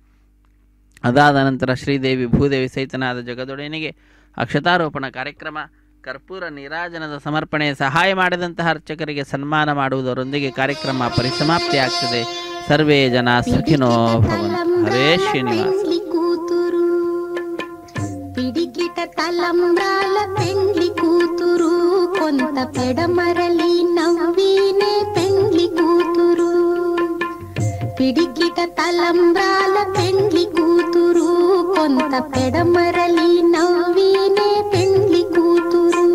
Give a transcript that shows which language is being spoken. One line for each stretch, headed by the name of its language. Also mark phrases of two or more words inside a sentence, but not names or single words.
Kannada: ಅದಾದ ನಂತರ ಶ್ರೀದೇವಿ ಭೂದೇವಿ ಸಹಿತನಾದ ಜಗದೊಡೆಯನಿಗೆ ಅಕ್ಷತಾರೋಪಣ ಕಾರ್ಯಕ್ರಮ, ಕರ್ಪೂರ ನೀರಾಜನದ ಸಮರ್ಪಣೆ, ಸಹಾಯ ಮಾಡಿದಂತಹ ಅರ್ಚಕರಿಗೆ ಸನ್ಮಾನ ಮಾಡುವುದರೊಂದಿಗೆ ಕಾರ್ಯಕ್ರಮ ಪರಿಸಮಾಪ್ತಿಯಾಗ್ತದೆ.
Sanskrit: ಸರ್ವೇ ಜನ ಸುಖಿನೋ ಭವಂತು. ಹರೇ ಶ್ರೀನಿವಾಸ.
Telugu: పిడికిట తలంబ్రాల పెండ్లి కూతురు కొంత పెడమరలి నవ్వినే పెండ్లి కూతురు పిడికిట తలంబ్రాల పెండ్లి కూతురు కొంత పెడమరలి నవ్వినే పెండ్లి కూతురు